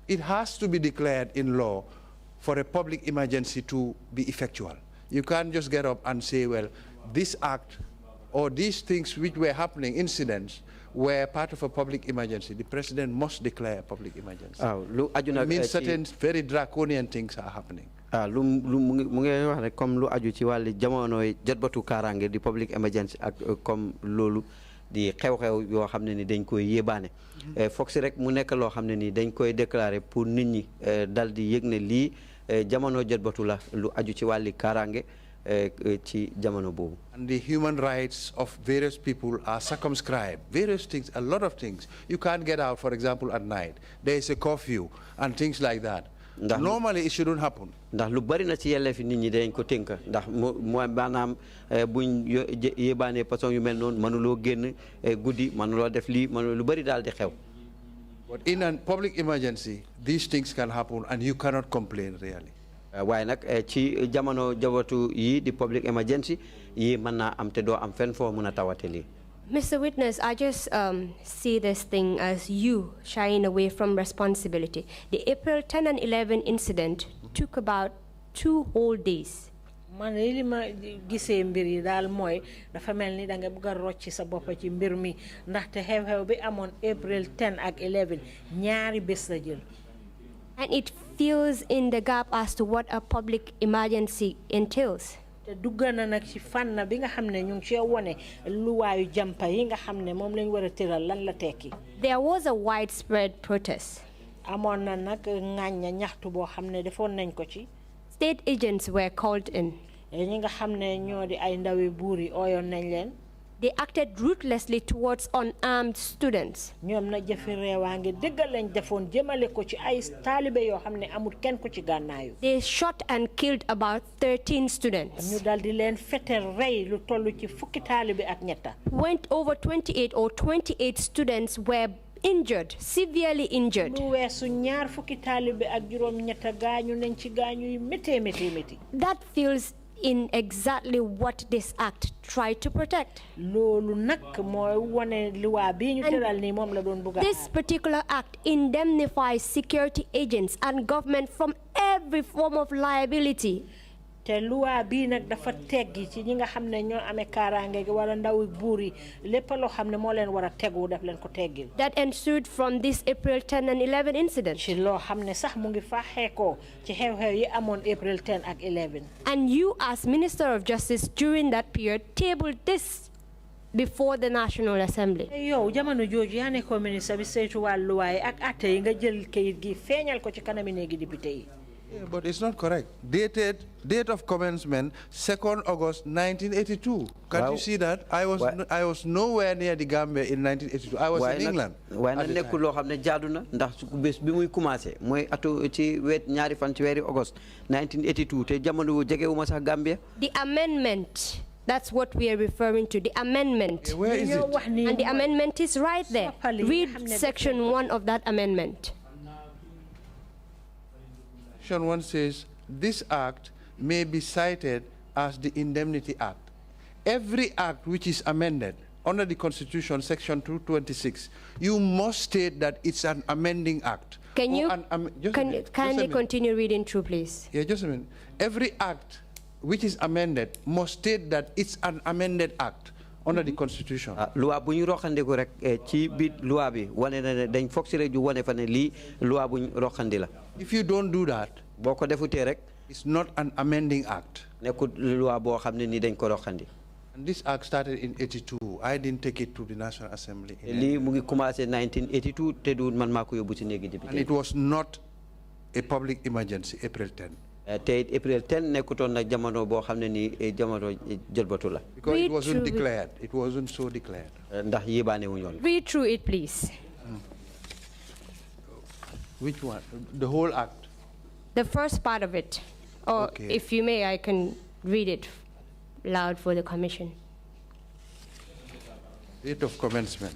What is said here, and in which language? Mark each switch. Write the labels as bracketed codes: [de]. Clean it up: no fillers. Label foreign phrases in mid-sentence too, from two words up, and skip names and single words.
[en] it has to be declared in law for a public emergency to be effectual. You can't just get up and say, well, this act or these things which were happening, incidents, were part of a public emergency. The president must declare a public emergency. It means certain very draconian things are happening. [wo] Comme lu aju ci wàllu jamono jotbatu kaaraange di [en] public emergency [wo] ak comme loolu di xew-xew yoo xam ne ni dañ koy yébaane foog si rek mu nekk loo xam ne ni dañ koy déclarer pour nit ñi dal di yëg ne lii jamono jotbatu la lu aju ci wàllu kaaraange ci jamono boobu. [en] And the human rights of various people are circumscribed. Various things, a lot of things. You can't get out, for example, at night. There is a curfew and things like that. Normally, it shouldn't happen. [wo] Ndax lu bari na ci yelleef nit ñi dañ ko tënk ndax mooy maanaam buñ yébaane façon yu mel noonu mënuloo génn guddi mënuloo def lii mënuloo lu bari daal di xew. [en] But in a public emergency, these things can happen and you cannot complain really. [wo] Waaye nag ci jamono jawatu yi di [en] public emergency [wo] yi mën naa am te doo am fenn foo mën a tawate lii. [en] Mr. Witness, I just see this thing as you shying away from responsibility. The April 10 and 11 incident took about 2 whole days. [wo] Man li ma gisee mbir yi daal mooy dafa mel ni da nga bëgg a rocci sa bopp ci mbir mi ndaxte xew-xew bi amoon April 10 ak 11 ñaari bés la jël. [en] And it fills in the gap as to what a public emergency entails. [wo] Te duggana nag ci fànn bi nga xam ne ñu ngi cee wone luwaayu jampa yi nga xam ne moom lañ war a tëral lan la tekki. [en] There was a widespread protest. [wo] Amoon na nag ŋàñña ñaxtu boo xam ne defoon nañ ko ci. [en] State agents were called in. [wo] ñi nga xam ne ñoo di ay ndawi buur yi ooyoon nañ leen. [en] They acted ruthlessly towards unarmed students. [wo] ñoom na jëfi reewaange dëggal lañ defoon jëmale ko ci ay taalibe yoo xam ne amul kenn ku ci gànnaayu. [en] They shot and killed about 13 students. [wo] ñu dal di leen fetel rey lu toll ci fukki taalibe ak ñetta. [en] Went over 28 students were injured, severely injured. [wo] lu weesu ñaar fukki taalibe ak juróom ñetta gaañu nañ ci gaañu yu métti. [en] That feels in exactly what this act tried to protect. This particular act indemnifies security agents and government from every form of liability. [wo] Te loi bi nak dafa teggi ci ñi nga xamne ñoo amé karange gi wala ndaw buuri lepp lo xamne mo leen wara teggu daf leen ko teggil. [en] That ensued from this April 10 and 11 incident. [wo] Ci lo xamne sax mu ngi fa xéko ci xew-xew yi amone April 10 ak 11. [en] And you as Minister of Justice during that period tabled this before the National Assembly. [wo] Yow jamono joju ya ne ko ministre bi saytu walu way ak atte yi nga jël kayit gi feñal ko ci kanami neegi député yi. [en] Yeah, but it's not correct. Date of commencement, 2nd August 1982. Can't you see that? I was nowhere near the Gambia in 1982. I was in England. Why not [wo] nekkul loo xam ne jaadu na ndax su bés bi muy commencé mooy atu ci wet ñaari fan ci weeri August 1982 te jamono jegewuma sax Gambia. [en] The amendment. That's what we are referring to, the amendment. Yeah, where is it? And the amendment is right there. Read section 1 of that amendment. Section 1 says, this act may be cited as the Indemnity Act. Every act which is amended under the Constitution, Section 226, you must state that it's an amending act. Can you kindly continue reading through, please? Yeah, just a minute. Every act which is amended must state that it's an amended act under the Constitution. [wo] Loi bu ñu roxandi ko rek ci biir loi bi wane na dañ foog si rek ju wane fa ne lii loi bu ñu roxandi la. [en] If you don't do that, [wo] boo ko defutee rek [en] it's not an amending act. [wo] nekkul loi boo xam ne ni dañ ko roxandi. [en] And this act started in 82. I didn't take it to the National Assembly. [wo] lii mu ngi commencé 1982 te du man maa ko yóbbu ci néegi député. [en] And it was not a public emergency, April 10. [wo] te April 10 nekkutoon nag jamono boo xam ne ni jamono jëlbatu la. [en] Because it wasn't declared. It wasn't so declared. [wo] ndax yébaane wu ñoon. [en] Read through it, please. Which one? The whole act? The first part of it. Or Okay. if you may, I can read it loud for the commission. Date of commencement.